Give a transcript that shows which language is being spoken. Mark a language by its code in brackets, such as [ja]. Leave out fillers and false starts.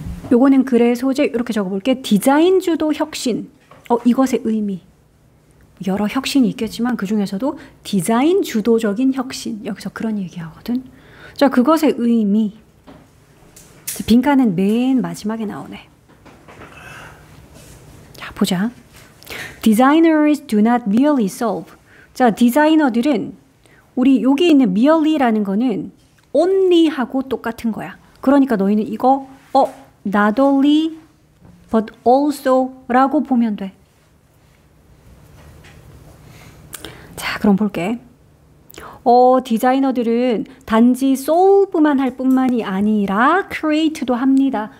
[ko] 요거는 글의 소재 이렇게 적어볼게. 디자인 주도 혁신. 이것의 의미. 여러 혁신이 있겠지만 그 중에서도 디자인 주도적인 혁신. 여기서 그런 얘기하거든. 자, 그것의 의미. 빈칸은 맨 마지막에 나오네. 자, 보자. [en] Designers do not merely solve. [ko] 자, 디자이너들은 우리 여기 있는 merely라는 거는 only하고 똑같은 거야. 그러니까 너희는 이거 not only but also 라고 보면 돼. 자, 그럼 볼게. 디자이너들은 단지 solve만 할 뿐만이 아니라 create도 합니다.